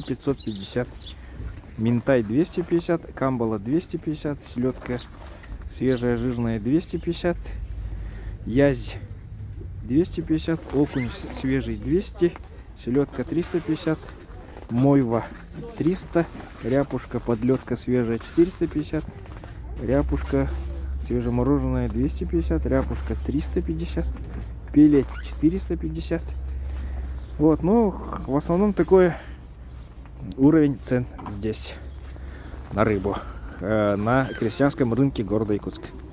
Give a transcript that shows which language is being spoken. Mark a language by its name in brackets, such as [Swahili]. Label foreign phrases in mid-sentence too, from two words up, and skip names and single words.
[Russian] 550, минтай 250, камбала 250, селедка свежая жирная 250, язь 250, окунь свежий 200, селедка 350, мойва 300, ряпушка подлетка свежая 450, ряпушка свежемороженая 250, ряпушка 350, пелет 450. Вот, ну, в основном такой уровень цен здесь на рыбу на крестьянском рынке города Якутск.